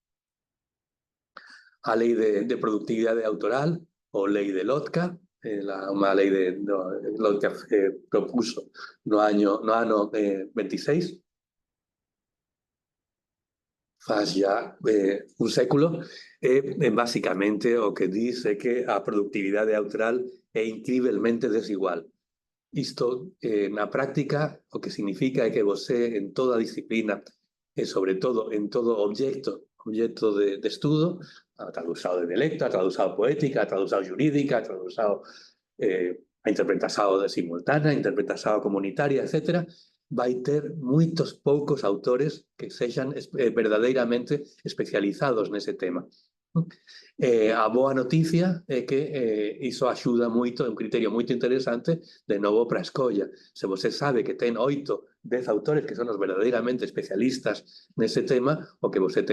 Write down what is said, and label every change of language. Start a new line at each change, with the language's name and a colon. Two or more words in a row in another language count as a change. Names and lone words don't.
Galician: A lei de productividade autoral, ou lei de Lotka, unha lei de Lotka propuso no ano 26, faz ya un século, e basicamente o que dice que a productividade autoral é incrivelmente desigual. Isto, na práctica, o que significa é que você, en toda disciplina, e sobre todo en todo objeto de estudo, a tradução de dialecto, a tradução poética, a tradução jurídica, a tradução, a interpretação simultánea, a interpretação comunitaria, etc., vai ter moitos poucos autores que sexan verdadeiramente especializados nese tema. A boa noticia é que iso axuda moito, é un criterio moito interesante de novo para a escolla. Se você sabe que ten 8, 10 autores que son os verdadeiramente especialistas nese tema, o que você ten